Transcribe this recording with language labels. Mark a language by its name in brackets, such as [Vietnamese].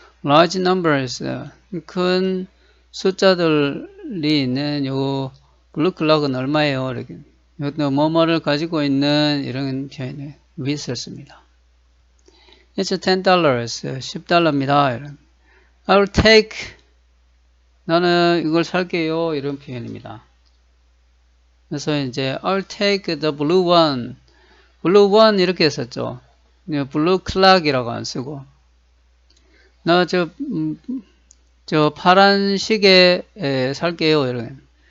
[Korean] large numbers, 큰 숫자들이 있는 요 blue clock은 얼마예요? 이렇게. 이것도 뭐뭐를 가지고 있는 이런 표현을 with을 씁니다. [English] It's $10, [Korean] $10입니다. [English] I'll take, [Korean] 나는 이걸 살게요. 이런 표현입니다. 그래서 이제 [English] I'll take the blue one. [Korean] blue one 이렇게 썼죠. blue clock이라고 안 쓰고. 나 저 파란 시계 살게요. 이런.